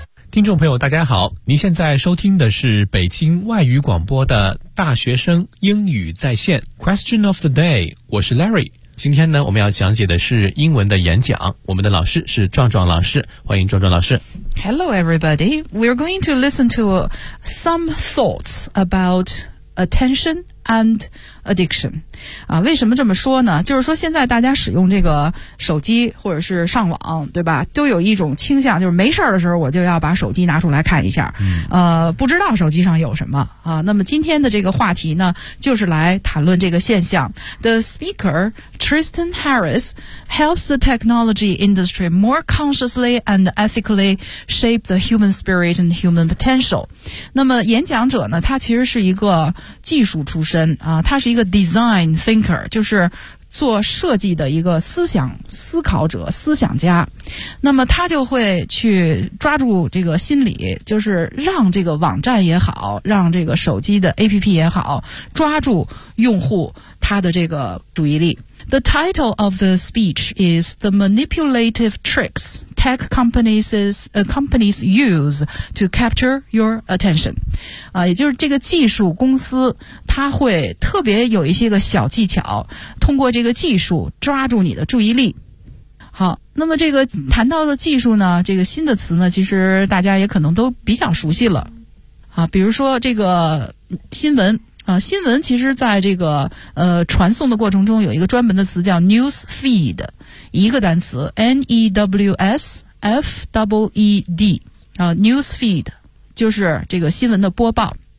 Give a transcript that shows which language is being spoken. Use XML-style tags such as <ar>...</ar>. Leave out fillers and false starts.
<zh>听众朋友大家好，您现在收听的是北京外语广播的大学生英语在线 Question of the Day， 我是 Larry。今天呢，我们要讲解的是英文的演讲，我们的老师是壮壮老师，欢迎壮壮老师。</zh> <en>Hello everybody, we're going to listen to some thoughts aboutattention and addiction.</en> <zh>啊，为什么这么说呢？就是说现在大家使用这个手机或者是上网，对吧，都有一种倾向，就是没事的时候我就要把手机拿出来看一下，不知道手机上有什么啊。那么今天的这个话题呢，就是来谈论这个现象。</zh> <en>The speaker Tristan Harris helps the technology industry more consciously and ethically shape the human spirit and human potential.</en> <zh>那么演讲者呢，他其实是一个技术出身啊，他是一个 design thinker， 就是做设计的一个思想思考者、思想家。那么他就会去抓住这个心理，就是让这个网站也好，让这个手机的 APP 也好，抓住用户他的这个注意力。</zh> <en>The title of the speech is The Manipulative Tricks Tech Companies Use to Capture Your Attention.</en> <zh>啊，也就是这个技术公司，它会特别有一些个小技巧，通过这个技术抓住你的注意力。好，那么这个谈到的技术呢，这个新的词呢，其实大家也可能都比较熟悉了。啊，比如说这个新闻。新闻其实在这个传送的过程中有一个专门的词叫 news feed， 一个单词 newsfeed， news feed 就是这个新闻的播报。</zh>